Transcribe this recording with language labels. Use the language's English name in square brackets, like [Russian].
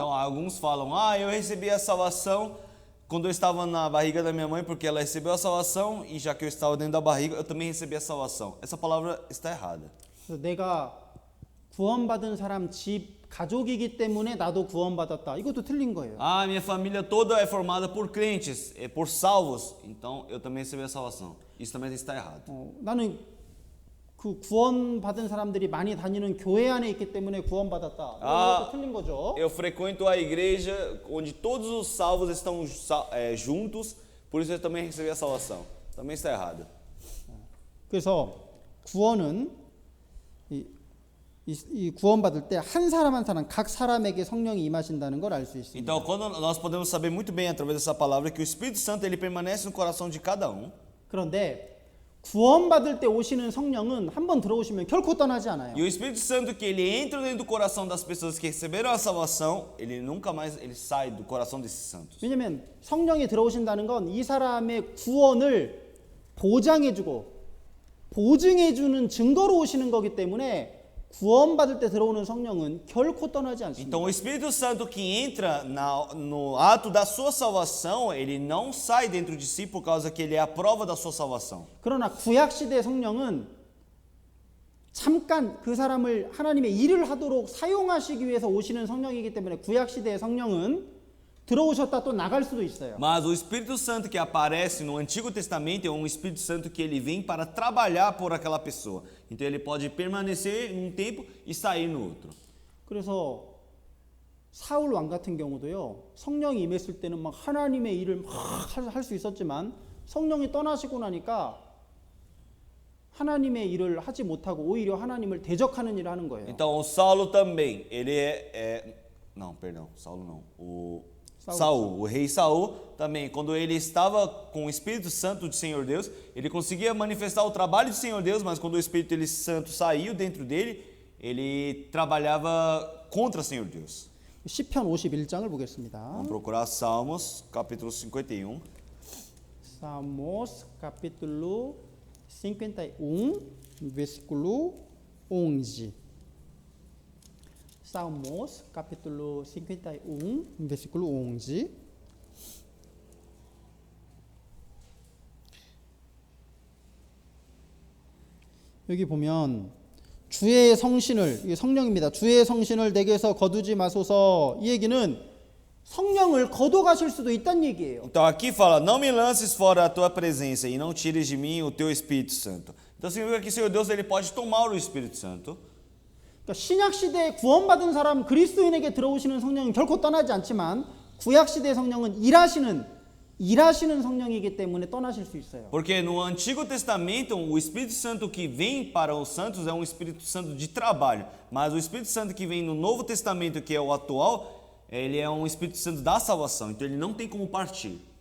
[Portuguese] Então alguns falam: "Ah, eu recebi a salvação quando eu estava na barriga da minha mãe, porque ela recebeu a salvação e já que eu estava dentro da barriga, eu também recebi a salvação." Essa palavra está errada. [Korean] 그래서 내가 구원받은 사람 집 가족이기 때문에 나도 구원받았다. 이것도 틀린 거예요. [Portuguese] Ah, minha família toda é formada por crentes, por salvos, então eu também recebi a salvação. Isso também está errado. [Korean] 나는 그 구원받은 사람들이 많이 다니는 교회 안에 있기 때문에 구원받았다. 이것도 틀린 거죠. [Portuguese] Eu frequento a igreja onde todos os salvos estão juntos, por isso eu também recebi a salvação. Também está errado. [Korean] 그래서 구원은 이 구원받을 때 한 사람 한 사람 각 사람에게 성령이 임하신다는 걸 알 수 있습니다. [Portuguese] Então, quando nós podemos saber muito bem através dessa palavra que o Espírito Santo ele permanece no coração de cada [Korean] 그런데 구원받을 때 오시는 성령은 한번 들어오시면 결코 떠나지 않아요. [Portuguese] E o Espírito Santo que ele entra dentro do coração das pessoas que receberam a salvação, ele nunca mais ele sai do coração desses santos. [Korean] 왜냐하면 성령이 들어오신다는 건 이 사람의 구원을 보장해주고 보증해주는 증거로 오시는 거기 때문에 구원받을 때 들어오는 성령은 결코 떠나지 않습니다. [Portuguese] Então o Espírito Santo que entra no ato da sua salvação, ele não sai dentro de si por causa que ele é a prova da sua salvação. [Korean] 그러나 구약 시대 성령은 잠깐 그 사람을 하나님의 일을 하도록 사용하시기 위해서 오시는 성령이기 때문에 구약 시대의 성령은 들어오셨다 또 나갈 수도 있어요. [Portuguese] Mas o Espírito Santo que aparece no Antigo Testamento é um Espírito Santo que ele vem para trabalhar por aquela pessoa. Então ele pode permanecer em um tempo e sair no outro. [Korean] 그래서 사울 왕 같은 경우도요. 성령이 임했을 때는 막 하나님의 일을 막 할 수 있었지만 성령이 떠나시고 나니까 하나님의 일을 하지 못하고 오히려 하나님을 대적하는 일을 하는 거예요. [Portuguese] Então o Saulo também, ele não, perdão, Saulo não. Saul, o rei Saul também, quando ele estava com o Espírito Santo do Senhor Deus, ele conseguia manifestar o trabalho do Senhor Deus, mas quando o Espírito Santo saiu dentro dele, ele trabalhava contra o Senhor Deus. [Korean] 시편 51장을 보겠습니다. [Portuguese] Vamos procurar Salmos, capítulo 51. Salmos, capítulo 51, versículo 11. Salmos, capítulo 51, versículo 11. [Korean] 여기 보면 주의 성신을, 이게 성령입니다. 주의 성신을 내게서 거두지 마소서. 이 얘기는 성령을 거둬가실 수도 있다는 얘기예요. [Portuguese] Então aqui fala, não me lances fora a tua presença e não tires de mim o teu Espírito Santo. Então significa que o Senhor Deus ele pode tomar o Espírito Santo. [Korean] 그러니까 신약 시대에 구원받은 사람 그리스도인에게 들어오시는 성령은 결코 떠나지 않지만 구약 시대의 성령은 일하시는 성령이기 때문에 떠나실 수 있어요. [Portuguese] Porque no Antigo Testamento, o Espírito Santo que vem para os santos é um Espírito Santo de trabalho. Mas o Espírito Santo que vem no Novo Testamento, que é o atual, ele é um Espírito Santo da salvação. Então ele não tem como partir.